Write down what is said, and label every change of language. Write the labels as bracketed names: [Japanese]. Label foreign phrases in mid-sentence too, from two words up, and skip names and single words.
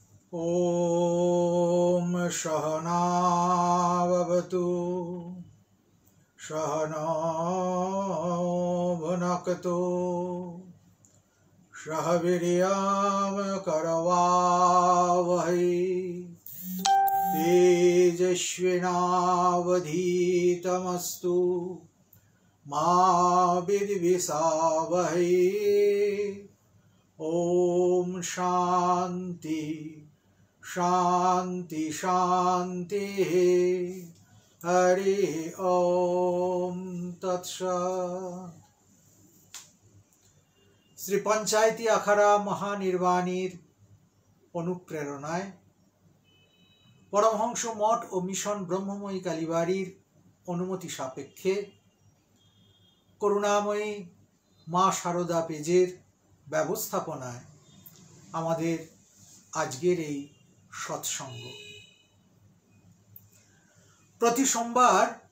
[Sanskrit] ॐ सहनावतु सहनो भुनक्तु सह वीर्यं करवावहै तेजस्विनावधीतमस्तु मा विद्विषावहै। ॐ शान्ति शान्ति शान्ति। हरि ओम तत्सत्। [Bangla] শ্রী পঞ্চায়েতি আখাড়া মহানির্বাণীর অনুপ্রেরণায় পরমহংস মঠ ও মিশন ব্রহ্মময়ী কালীবাড়ির অনুমতি সাপেক্ষে করুণাময়ী মা শারদা পেজের ব্যবস্থাপনায় আমাদের আজকের এই সৎসঙ্গ প্রতি সোমবার